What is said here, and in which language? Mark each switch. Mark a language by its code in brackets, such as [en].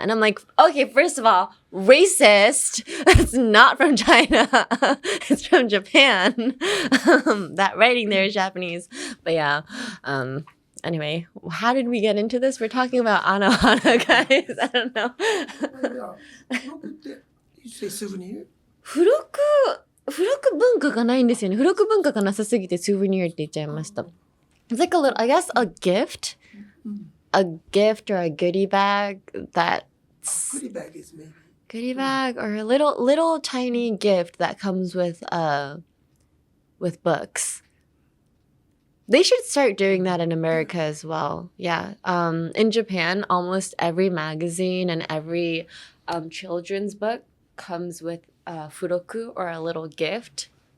[en] And I'm like, okay, first of all, racist. It's not from China. It's from Japan. That writing there is Japanese. But yeah, anyway, how did we get into this? We're talking about Anohana, guys. I don't know. You say souvenir? [ja] 付録文化がないんですよね。付録文化がなさすぎてスーベニアって言っちゃいました。 [en] It's like a little, I guess, a gift or a goodie bag that's... Goodie bag is maybe. Goodie bag or a little tiny gift that comes with books. They should start doing that in America as well. Yeah. In Japan, almost every magazine and every children's book comes with furoku or a little gift.